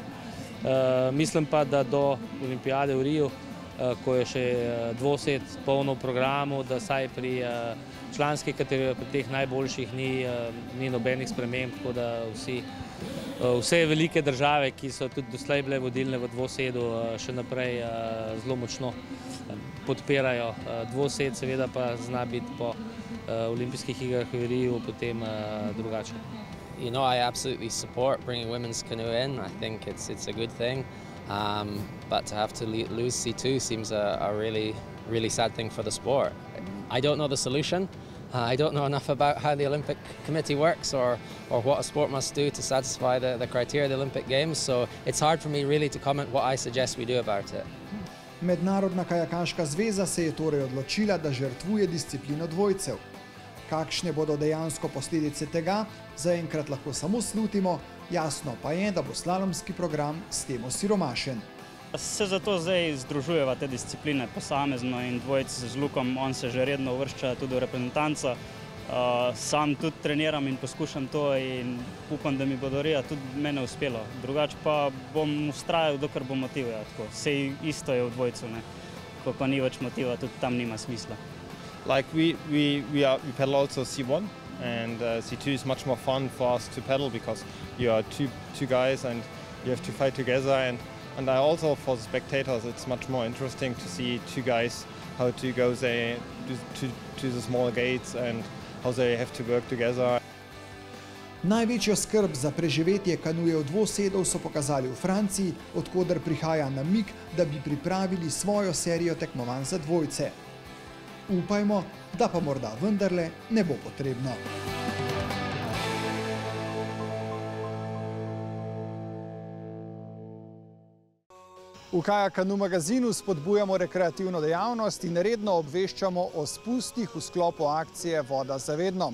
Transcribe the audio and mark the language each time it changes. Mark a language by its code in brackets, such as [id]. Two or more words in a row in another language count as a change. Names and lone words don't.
[sl] Mislim pa, da do olimpijade v Riju, ko je še dvosed polno v programu, da saj pri članski kategoriji, pri teh najboljših ni nobenih sprememb, tako da vsi vse velike države, ki so tudi doslej bile vodilne v dvosedu, še naprej zelo močno podpirajo dvosed, seveda pa zna biti po olimpijskih igrah v Riju potem drugače. [en] You know, I absolutely support bringing women's canoe in. I think it's a good thing. But to have to lose C2 seems a really sad thing for the sport. I don't know the solution. I don't know enough about how the Olympic Committee works or what a sport must do to satisfy the criteria of the Olympic Games, so it's hard for me really to comment what I suggest we do about it. [sl] Mednarodna kajakaška zveza se je torej odločila, da žrtvuje disciplino dvojcev. Kakšne bodo dejansko posledice tega, zaenkrat lahko samo slutimo, jasno pa je, da bo slalomski program s tem osiromašen. Se zato zdaj združujeva te discipline posamezno in dvojci z Lukom, on se že redno uvršča tudi v reprezentanco. Sam tudi treniram in poskušam to in upam, da mi bo do Rija tudi mene uspelo. Drugače pa bom vztrajal, dokler bo motiva. Sej isto je v dvojcu, ne. Ko pa ni več motiva, tudi tam nima smisla. [en] Like we pedal also C1 and C2 is much more fun for us to pedal because you are two guys and you have to fight together and also for the spectators it's much more interesting to see two guys how to go to the small gates and how they have to work together. [sl] Največjo skrb za preživetje kanujev dvosedov so pokazali v Franciji, od koder prihaja namig, da bi pripravili svojo serijo tekmovanj za dvojce. Upajmo, da pa morda vendarle ne bo potrebno. V Kaja Kanu magazinu spodbujamo rekreativno dejavnost in redno obveščamo o spustih v sklopu akcije Voda za vedno.